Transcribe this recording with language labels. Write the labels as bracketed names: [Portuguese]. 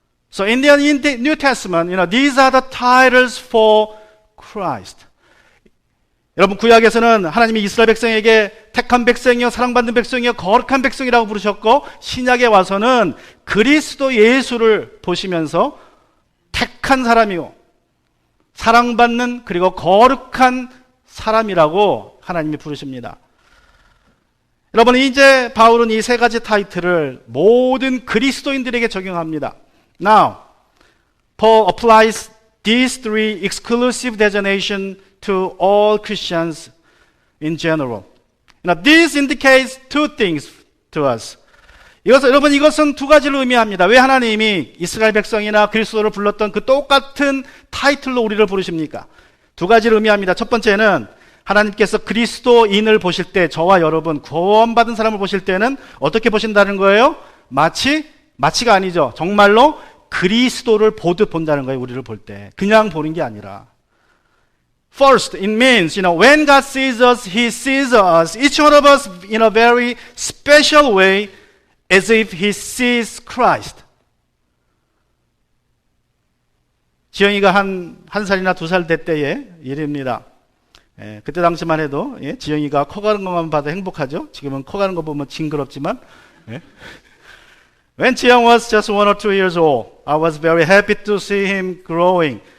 [English] So in the New Testament, these are the titles for Christ. [Korean] 여러분, 구약에서는 하나님이 이스라엘 백성에게 택한 백성이요, 사랑받는 백성이요, 거룩한 백성이라고 부르셨고, 신약에 와서는 그리스도 예수를 보시면서 택한 사람이요, 사랑받는 그리고 거룩한 사람이라고 하나님이 부르십니다. 여러분, 이제 바울은 이 세 가지 타이틀을 모든 그리스도인들에게 적용합니다. [English] Now, Paul applies these three exclusive designations to all Christians in general. This indicates two things to us. [Korean] 이것은 두 가지를 의미합니다. 왜 하나님이 이스라엘 백성이나 그리스도를 불렀던 그 똑같은 타이틀로 우리를 부르십니까? 두 가지를 의미합니다. 첫 번째는 하나님께서 그리스도인을 보실 때, 저와 여러분 구원받은 사람을 보실 때는 어떻게 보신다는 거예요? 마치가 아니죠. 정말로 그리스도를 보듯 본다는 거예요. 우리를 볼 때 그냥 보는 게 아니라. [English] First, it means, when God sees us, He sees us, each one of us, in a very special way, as if He sees Christ. [Korean] 지영이가 한 살이나 2살 될 때의 일입니다. 그때 당시만 해도 지영이가 커가는 것만 봐도 행복하죠. 지금은 커가는 거 보면 징그럽지만. [English] When Jiyoung was just 1 or 2 years old, I was very happy to see him growing.